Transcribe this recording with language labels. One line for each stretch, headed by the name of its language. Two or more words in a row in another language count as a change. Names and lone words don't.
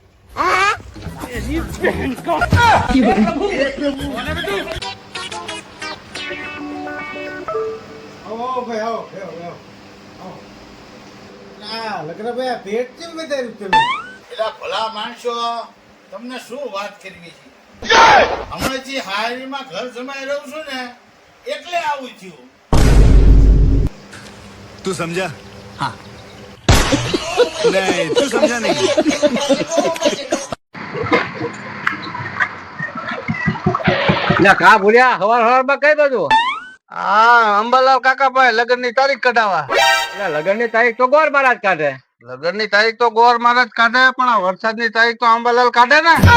Gujarati: આવો ભાઈ, આવો. લગ્નભાઈ પેટ કેમ વધાર્યું તમે? એલા ભલા માણસો, તમને શું વાત કરવી છે? હમણાંથી હારીમાં ઘર જમાઈ રહું છું ને એટલે આવું થયું.
Hindi: तू समझा हाँ नहीं तू समझा नहीं
Gujarati: કા ભૂલ્યા હવાર હવારમાં કઈ બાજુ? હા અંબાલાલ કાકા પાસે લગ્ન ની તારીખ કઢાવા. લગ્ન ની તારીખ તો ગોર મહારાજ કાઢે. લગ્ન ની તારીખ તો ગોર મહારાજ કાઢે પણ આ વરસાદ ની તારીખ તો અંબાલાલ કાઢે ને.